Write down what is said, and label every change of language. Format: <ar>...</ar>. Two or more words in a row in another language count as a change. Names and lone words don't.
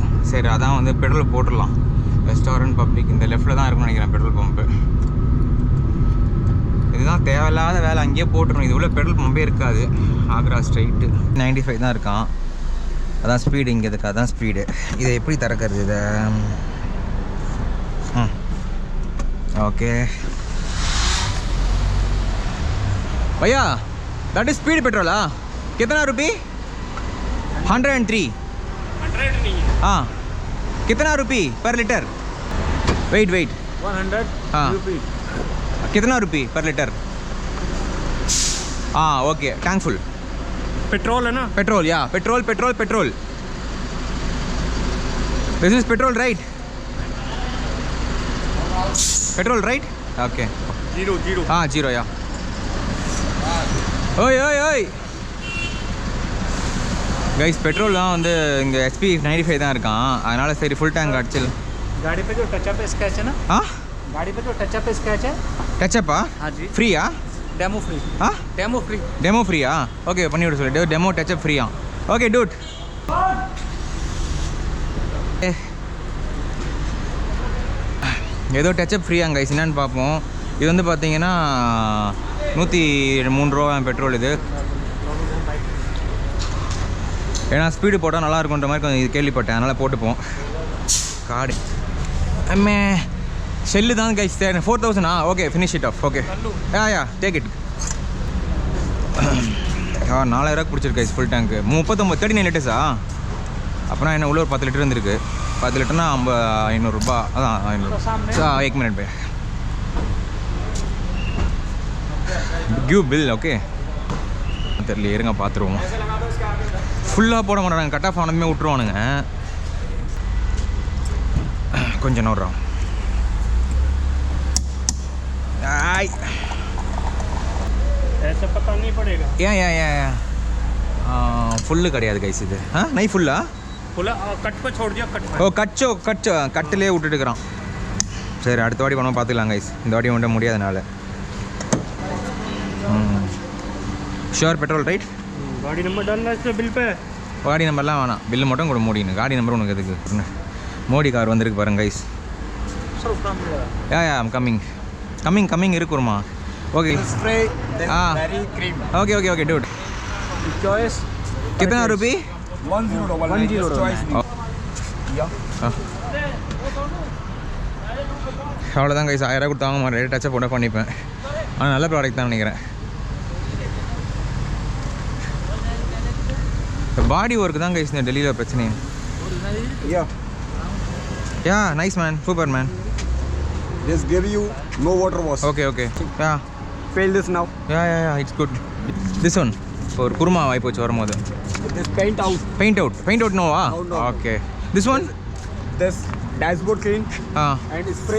<ta>சரி அதான் வந்து பெட்ரோல் போட்டுடலாம்.</ta> <en>restaurant public</en> <ta>இந்த லெஃப்ட்டில் தான் இருக்குன்னு நினைக்கிறேன்</ta> <en>petrol pump.</en> <ta>இதுதான் தேவையில்லாத வேலை, அங்கேயே போட்டுருணும். இது உள்ள பெட்ரோல் பம்பே இருக்காது. ஆக்ரா ஸ்ட்ரைட்டு 95 தான் இருக்கான். அதான் ஸ்பீடு இங்கே இருக்குது, அதான் ஸ்பீடு. இதை எப்படி திறக்கிறது இதை?</ta> <en>okay bhaiya that is speed petrol.</en> <hi>हाँ कितना रुपये? 103 नहीं है। हाँ कितना रुपये</hi> <en>per litre?</en> <hi>वेट 100। हाँ कितना रुपये</hi> <en>per litre?</en> <hi>हाँ</hi> <en>okay tank full.</en> <hi>पेट्रोल है ना? पेट्रोल या पेट्रोल</hi> <en>This is petrol, right? Petrol, right? Okay. Zero. Zero, yeah. Oi.</en> <ta>Guys, petrol தான் வந்து இங்கே SP 95 தான் இருக்கான். அதனால சரி</ta> <en>full tank</en> <ta>அடிச்சில்.</ta> <hi>गाड़ी पे जो</hi> <en>touch up scratch</en> <hi>है ना? हाँ? गाड़ी पे जो</hi> <en>touch up scratch</en> <hi>है?</hi> <en>touch up</en> <hi>हाँ जी. फ्री</hi> <en>demo free.</en> <ta>हाँ?</ta> <en>demo free</en> <ta>ஓகே பண்ணி விட சொல்லு.</ta> <en>demo touch up free-ya? okay dude.</en> <ta>ஏதோ டச்சப் ஃப்ரீயாங்க கைஸ், என்னன்னு பார்ப்போம். இது வந்து பார்த்தீங்கன்னா 103 ரூபா பெட்ரோல் இது. ஏன்னா ஸ்பீடு போட்டால் நல்லா இருக்குன்ற மாதிரி கொஞ்சம் இது கேள்விப்பட்டேன், அதனால் போட்டுப்போம். கார்டு அம்மே ஷெல்லு தான் கைஸ்.</ta> <en>4000 okay finish it off. Okay ya take it.</en> <ta>4000 பிடிச்சிருக்கு கைஸ்</ta> <en>full tank.</en> <ta>39 லிட்டர்ஸா? அப்புறம் என்ன உள்ள ஒரு 10 லிட்டர் இருந்திருக்கு. 10 லிட்டர்னா 500 ரூபா. அதான் 500.</ta> <hi>एक मिनट पे गिव बिल.</hi> <ta>ஓகே தெரியல, இருங்க பார்த்துருவோம். ஃபுல்லாக போட மாட்டாங்க, கட் ஆஃப் ஆனதுமே விட்டுருவானுங்க. கொஞ்சம் நோடுறோம். ஏன் ஃபுல்லு கிடையாது கைஸ் இது. நை ஃபுல்லா?</ta> <hi>कट को छोड़ दिया.</hi> <ta>கட் கட்டிலே விட்டுட்டுக்கிறான். சரி அடுத்த வாட்டி பண்ண பார்த்துக்கலாம் கைஸ், இந்த வாட்டி ஒன்றும் முடியாதனால.</ta> <en>sure petrol right?</en> <hi>गाड़ी नंबर डालना है बिल पे.</hi> <ta>गाड़ी நம்பர்லாம் வேணாம், பில்லு மட்டும் கூட மூடினு. காடி நம்பர் உனக்கு எதுக்கு? மோடி கார் வந்திருக்கு பாருங்க கைஸ்.</ta> <en>ya I'm coming</en> <ta>இருக்குமா?</ta> <en>okay okay dude.</en> <hi>चॉइस कितना रुपये? 10.</hi> <ta>அவ்வளோதான் கைஸ். 1000 கொடுத்து வாங்க மாட்டேன், டச்சப் போட பண்ணிப்பேன். ஆனால்</ta> <en>good product</en> <ta>தான் நினைக்கிறேன்.</ta> <en>body work</en> <ta>தான் கைஸ் இந்த டெல்லியில் பிரச்சனை.</ta> <en>ya nice man, super man. Just give you no water wash. Okay. Yeah. Fail this now. Yeah, it's good. This one for</en> <ta>குருமா ஆயிப்போச்சு வரும்போது.</ta> <en>This paint out no ah? No. Okay. This one? This dashboard clean. And spray.</en>